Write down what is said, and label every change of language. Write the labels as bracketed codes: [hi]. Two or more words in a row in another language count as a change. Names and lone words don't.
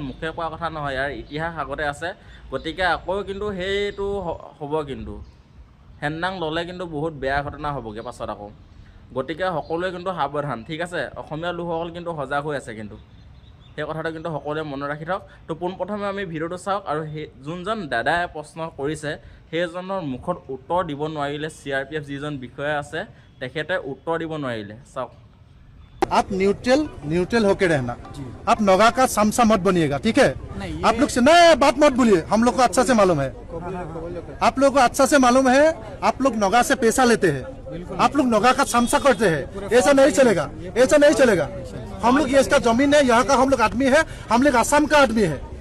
[as] মুখে কোৱা কথা নহয় ইয়াৰ ইতিহাস আগতে আছে গতিকে আকৌ কিন্তু সেইটো হ'ব কিন্তু হেন্দাং ল'লে কিন্তু বহুত বেয়া ঘটনা হ'বগৈ পাছত আকৌ গতিকে সকলোৱে কিন্তু সাৱধান ঠিক আছে অসমীয়া লোকসকল কিন্তু সজাগ হৈ আছে কিন্তু সেই কথাটো কিন্তু সকলোৱে মনত ৰাখি থওক তো পোনপ্ৰথমে আমি ভিডিঅ'টো চাওক আৰু সেই যোনজন দাদাই প্ৰশ্ন কৰিছে সেইজনৰ মুখত উত্তৰ দিব নোৱাৰিলে CRPF যিজন বিষয়া আছে তেখেতে উত্তৰ দিব নোৱাৰিলে চাওক [hi] आप न्यूट्रल होके रहना आप नगा का सामसा मत बनिएगा ठीक है आप लोग से ना बात मत बोलिए हम लोग को अच्छा से मालूम है आप लोग को अच्छा से मालूम है आप लोग नगा से पैसा लेते हैं आप लोग नगा का सामसा करते हैं ऐसा नहीं चलेगा हम लोग ये इसका जमीन है यहाँ का हम लोग आदमी है हम लोग आसाम का आदमी है